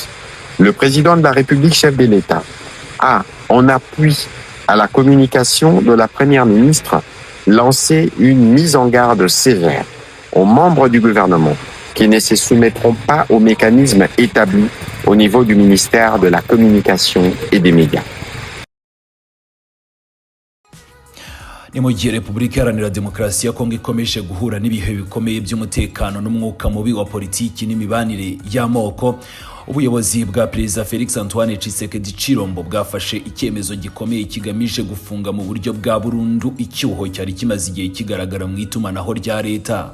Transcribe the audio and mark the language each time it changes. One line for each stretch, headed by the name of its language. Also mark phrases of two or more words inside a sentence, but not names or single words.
French: Le président de la République, chef de l'État, a, en appui à la communication de la Première ministre, lancé une mise en garde sévère aux membres du gouvernement qui ne se soumettront pas aux mécanismes établis au niveau du ministère de la Communication et des Médias.
Kinyarwanda: ni mu gihe Repubulika Iharanira Demokarasi ya Kongo ikomeje guhura n'ibihe bikomeye by'umutekano n'umwuka mubi wa politiki n'imibanire y'amoko, ubuyobozi bwa Perezida Felix Antoine Tshisekedi Tshilombo bwafashe icyemezo gikomeye kigamije gufunga mu buryo bwa burundu icyuho cyari kimaze igihe kigaragara mu itumanaho rya leta.